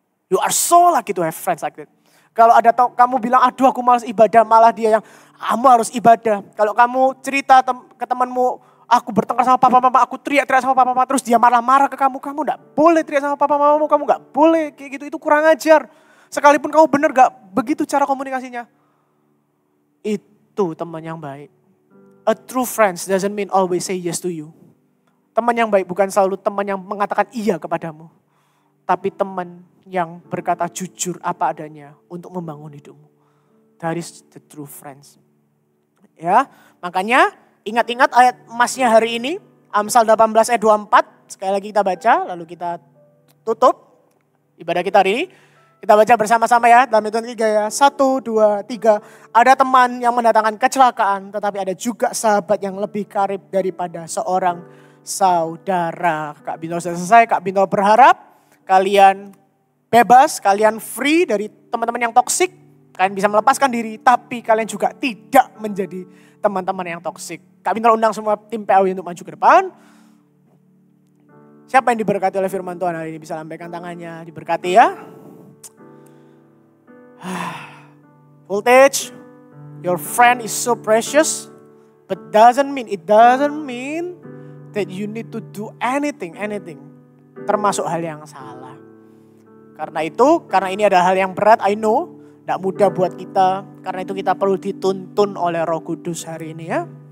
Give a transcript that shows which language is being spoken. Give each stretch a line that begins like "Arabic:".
English: You are so lucky to have friends like that.
Indonesian: Kalau ada kamu bilang, aduh aku malas ibadah, malah dia yang, kamu harus ibadah. Kalau kamu cerita ke temanmu, aku bertengkar sama papa-mama, aku teriak-teriak sama papa-mama, terus dia marah-marah ke kamu gak boleh teriak sama papa-mamamu, kamu gak boleh kayak gitu, itu kurang ajar. Sekalipun kamu benar gak begitu cara komunikasinya. Itu teman yang baik.
English: A true friends doesn't mean always say yes to you.
Indonesian: Teman yang baik bukan selalu teman yang mengatakan iya kepadamu. Tapi teman yang berkata jujur apa adanya untuk membangun hidupmu.
English: That is the true friends.
Indonesian: Ya, makanya ingat-ingat ayat emasnya hari ini. Amsal 18 ayat 24. Sekali lagi kita baca, lalu kita tutup ibadah kita hari ini. Kita baca bersama-sama ya, dalam hitungan 3 ya. 1, 2, 3. Ada teman yang mendatangkan kecelakaan, tetapi ada juga sahabat yang lebih karib daripada seorang saudara. Kak Bino sudah selesai, Kak Bino berharap kalian bebas, kalian free dari teman-teman yang toksik. Kalian bisa melepaskan diri, tapi kalian juga tidak menjadi teman-teman yang toksik. Kak Bino undang semua tim PAW untuk maju ke depan. Siapa yang diberkati oleh firman Tuhan hari ini bisa lambaikan tangannya, diberkati ya.
English: Voltage, your friend is so precious, but it doesn't mean that you need to do anything,
Indonesian: termasuk hal yang salah. Karena ini adalah hal yang berat,
English: I know,
Indonesian: tidak mudah buat kita. Karena itu kita perlu dituntun oleh Roh Kudus hari ini ya.